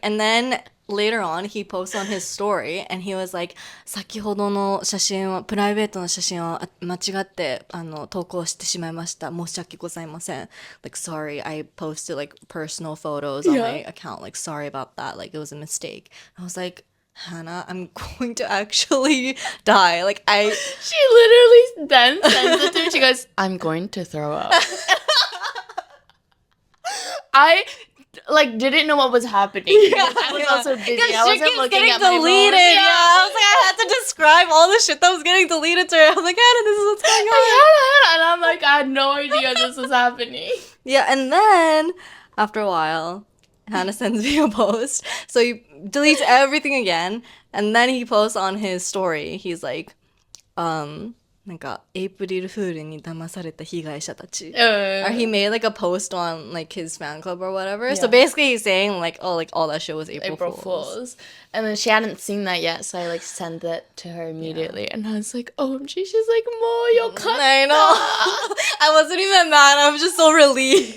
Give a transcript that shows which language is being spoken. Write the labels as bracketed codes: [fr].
[en] And then later on, he posted on his story, and he was like, [ja] 先ほどの写真は、プライベートの写真を間違って投稿してしまいました。申し訳ございません。 [en] Like, sorry, I posted like personal photos on my account. Like, sorry about that. Like, it was a mistake. I was like, Hannah, I'm going to actually die. Like, She literally then sends it to me. She goes, I'm going to throw up. I like didn't know what was happening. I was also busy. I wasn't looking at my phone. I was like, I had to describe all the shit that was getting deleted to her. I was like, Hannah, this is what's going on. And I'm like, I had no idea this was happening. Yeah, and then after a while, Hannah sends me a post. So he deletes everything again, and then he posts on his story. He's like, [ja] なんかエイプリルフールに騙された被害者たち. [en] Or he made like a post on like his fan club or whatever. So basically he's saying like, oh, like all that shit was April Fools. And then she hadn't seen that yet, so I like sent it to her immediately. And I was like, OMG, she's like, [ja] Mo, yokatta. [en] I know. I wasn't even mad. I was just so relieved.